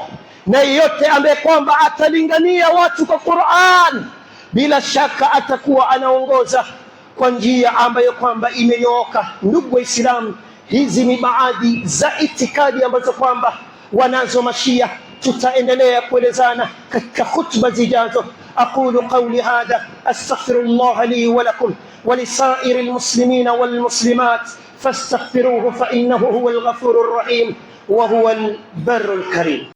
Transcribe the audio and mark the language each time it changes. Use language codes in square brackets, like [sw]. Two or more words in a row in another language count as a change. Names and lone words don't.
[sw] Na yeyote ambaye kwamba atalingania watu kwa Qur'an, bila shaka atakuwa anaongoza kwa njia ambayo kwamba imenyooka. Ndugu Waislamu, hizi ni baadhi za itikadi ambazo kwamba wanazo Mashia. Tutaendelea kuelezana katika hutuba zijazo. [ar] أقول قولي هذا أستغفر الله لي ولكم ولسائر المسلمين والمسلمات فاستغفروه إنه هو الغفور الرحيم وهو البر الكريم.